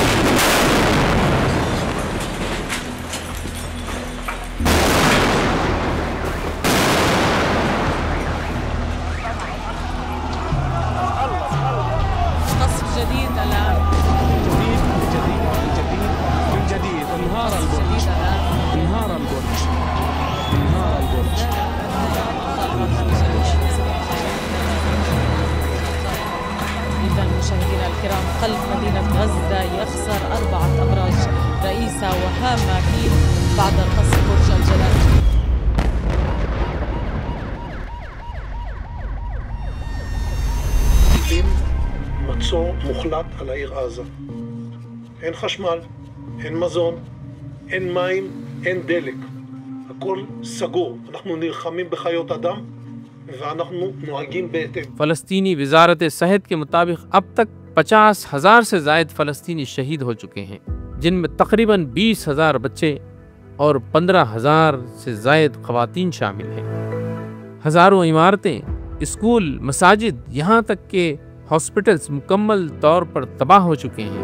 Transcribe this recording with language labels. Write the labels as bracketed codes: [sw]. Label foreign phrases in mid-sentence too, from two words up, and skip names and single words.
[ar] جديد الآن من جديد انهار البرج انهار البرج انهار البرج إذا مشاهدينا الكرام قلب مدينة غزة يخسر 4 أبراج رئيسة وهامة فيه بعد قصف برج الجلال. [he] מצור מוחלט על העיר עזה. אין חשמל, אין מזון, אין מים, אין דלק. הכל סגור. אנחנו נלחמים בחיות אדם ואנחנו נוהגים בהתאם. [ur] فلسطینی وزارت صحت کے مطابق اب تک 50,000 سے زائد فلسطینی شہید ہو چکے ہیں، جن میں تقریباً 20,000 بچے اور 15,000 سے زائد خواتین شامل ہیں۔ ہزاروں عمارتیں، اسکول، مساجد، یہاں تک کہ ہاسپٹلز مکمل طور پر تباہ ہو چکے ہیں۔